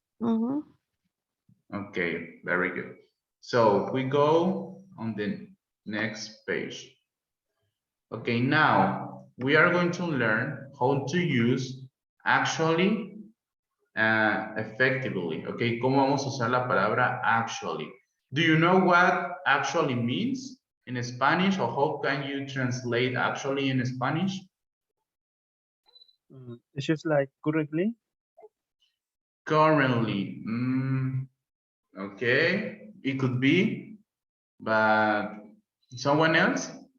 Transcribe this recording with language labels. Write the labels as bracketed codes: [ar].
[en] Mhm. Okay, very good. So we go on the next page. Okay, now we are going to learn how to use actually effectively. Okay, [es] ¿cómo vamos a usar la palabra actually? [en] Do you know what actually means in Spanish, or how can you translate actually in Spanish? It's just like currently. Currently, okay, it could be, but someone else?